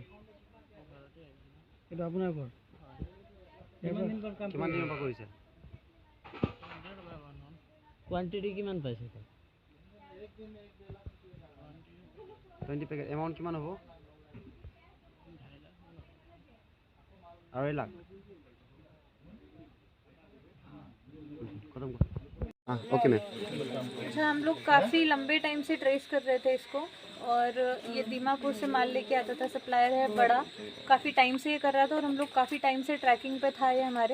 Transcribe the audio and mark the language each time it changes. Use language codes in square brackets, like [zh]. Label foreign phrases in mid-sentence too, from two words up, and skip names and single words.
[as] এইটো আপোনাৰ ঘৰ? কিমান দিনৰ পৰা কৰিছে? কোৱান্টিটি কিমান পাইছে? 20 পেকেট। এমাউণ্ট কিমান হ'ব? 2.5 লাখ। [hi] खत्म कर। हाँ ओके मैम। अच्छा, हम लोग काफ़ी लंबे टाइम से ट्रेस कर रहे थे इसको, और ये दीमापुर से माल लेके आता था। सप्लायर है बड़ा, काफ़ी टाइम से ये कर रहा था और हम लोग काफ़ी टाइम से ट्रैकिंग पे था ये हमारे।